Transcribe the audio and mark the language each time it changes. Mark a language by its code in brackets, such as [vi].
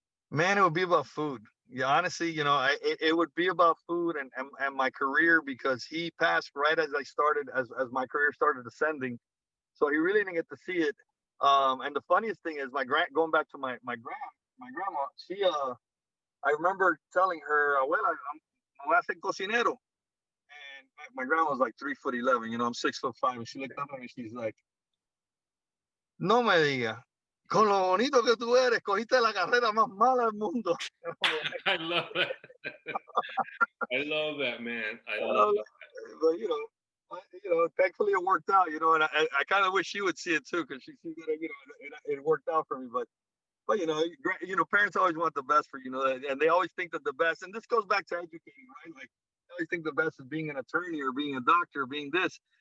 [en] Man, it would be about food. Yeah, honestly, you know, it would be about food and my career, because he passed right as I started, as my career started ascending. So he really didn't get to see it. And the funniest thing is going back to my grandma, she I remember telling her, "Well, I'm [es] voy a ser cocinero." [en] And my grandma was like 3 foot 11. You know, I'm 6 foot 5, and she looked up at me. [es] She's like, "No me diga, con lo bonito que tú eres, cogiste la carrera más mala del mundo." [en] I love that. I love that, man. I love Uh, but you know, thankfully it worked out. You know, and I kind of wish she would see it too, because she sees that, you know, it worked out for me. But you know, parents always want the best for, you know, and they always think that the best. And this goes back to educating, right? Like they always think the best is being an attorney or being a doctor, or being this.